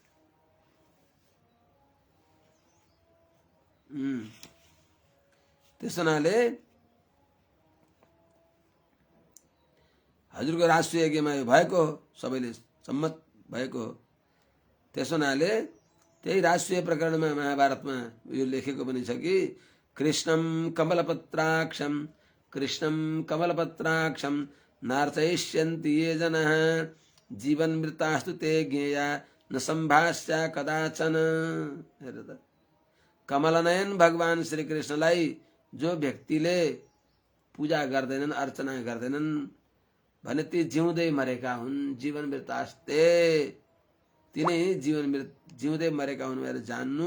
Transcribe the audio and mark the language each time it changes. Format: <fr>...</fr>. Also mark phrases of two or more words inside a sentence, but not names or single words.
<ne>त्यस हुनाले हजुरको राष्ट्रिय यज्ञमा यो भएको सबैले सम्मत भएको। त्यस हुनाले त्यही राष्ट्रिय प्रकरणमा महाभारतमा यो लेखेको पनि छ कि</ne> <sa>कृष्णं कमलपत्राक्षं नार्चयिष्यन्ति ये जनाः जीवन मृतास्तु ते ज्ञेया न संभाष्या कदाचन।</sa> <ne>हेर त, कमलनयन भगवान श्री कृष्णलाई जो व्यक्तिले पूजा गर्दैनन्, अर्चना गर्दैनन् भने ती जिउँदै मरेका हुन्।</ne> <sa>जीवन मृतास्ते,</sa> <ne>तिनै जिउँदै मरेका हुन् भनेर जान्नु।</ne>